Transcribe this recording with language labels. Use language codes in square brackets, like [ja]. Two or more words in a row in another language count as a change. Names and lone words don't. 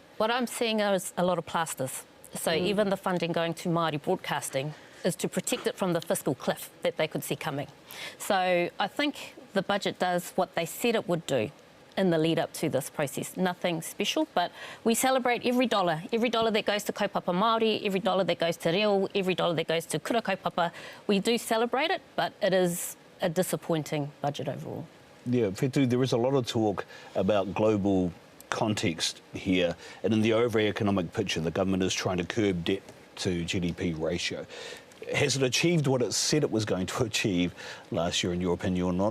[en] What I'm seeing is a lot of plasters. So even the funding going to Māori broadcasting is to protect it from the fiscal cliff that they could see coming. So I think the budget does what they said it would do in the lead up to this process. Nothing special, but we celebrate every dollar that goes to [mi] kaupapa Māori, [en] every dollar that goes to reo, every dollar that goes to [mi] kura kaupapa. [en] We do celebrate it, but it is a disappointing budget overall. Yeah, Whetu, there is a lot of talk about global context here, and in the overall economic picture, the government is trying to curb debt to GDP ratio. Has it achieved what it said it was going to achieve last year, in your opinion, or not?